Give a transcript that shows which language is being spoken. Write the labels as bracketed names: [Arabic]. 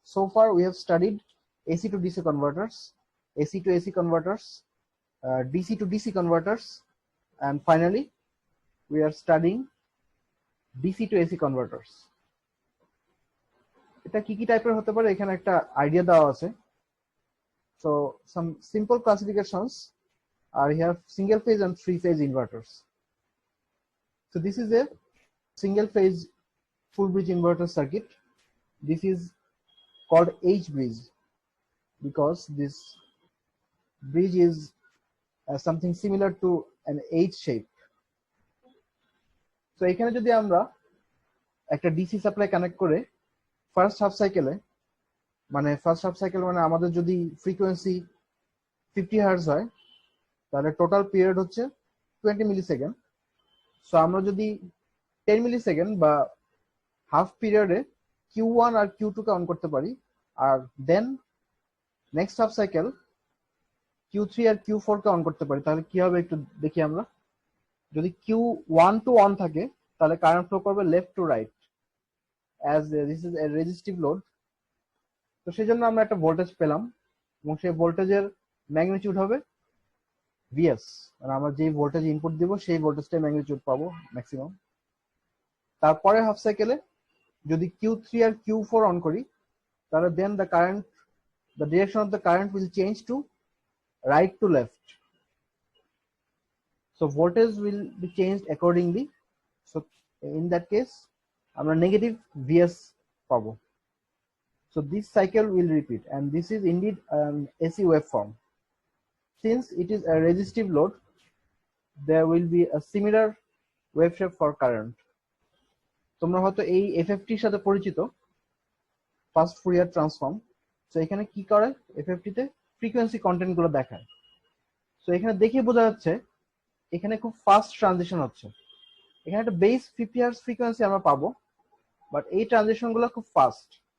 [English] So far we have studied AC to DC converters, AC to AC converters, DC to DC converters, and finally we are studying DC to AC converters. [Bangla] এটা কি কি টাইপের হতে পারে এখানে একটা idea দেওয়া আছে। [English] So some simple classifications are here: single phase and three phase inverters. So this is a single phase full bridge inverter circuit. This is called H bridge because this bridge is something similar to an H shape. [Bangla] So এখানে যদি আমরা একটা DC supply connect করে first half সাইকেলে মানে আমাদের যদি frequency 50 hertz হয় তাহলে টোটাল পিরিয়ড হচ্ছে 20 মিলি সেকেন্ড। সো আমরা যদি 10 মিলি সেকেন্ড বা হাফ পিরিয়ডে Q1 আর Q2 K on করতে পারি, আর দেন next half cycle Q3 আর Q4 K on করতে পারি, তাহলে কি হবে একটু দেখি আমরা। যদি Q1 টু অন থাকে তাহলে কারেন্ট ফ্লো করবে left to right, [English] As this is a resistive load. [Bangla] তো সেই জন্য আমরা একটা ভোল্টেজ পেলাম এবং সেই ভোল্টেজের ম্যাগনিটিউড হবে ভিএস, মানে আমরা যেই ভোল্টেজ ইনপুট দিব সেই ভোল্টেজটাই ম্যাগনিটিউড পাবো ম্যাক্সিমাম। তারপরে হাফ সাইকেলে যদি Q3 আর Q4 অন করি তাহলে দেন [English] the direction of the current will change to right to left, so voltage will be changed accordingly. So in that case [Bangla] আমরা নেগেটিভ ভিএস পাবো। [English] So this cycle will repeat, and this is indeed an AC waveform. Since it is a resistive load, there will be a similar wave shape for current. [Bangla] তোমরা হয়তো এই এফএফটির সাথে পরিচিত, first Fourier transform. So এখানে কি করে, এফএফটিতে frequency content গুলো দেখায়। সো এখানে দেখে বোঝা যাচ্ছে এখানে খুব ফাস্ট ট্রানজিশন হচ্ছে। এখানে একটা বেস 50 হার্জ ফ্রিকোয়েন্সি আমরা পাবো, বাট এই ট্রানজিশন গুলো খুব ফাস্ট।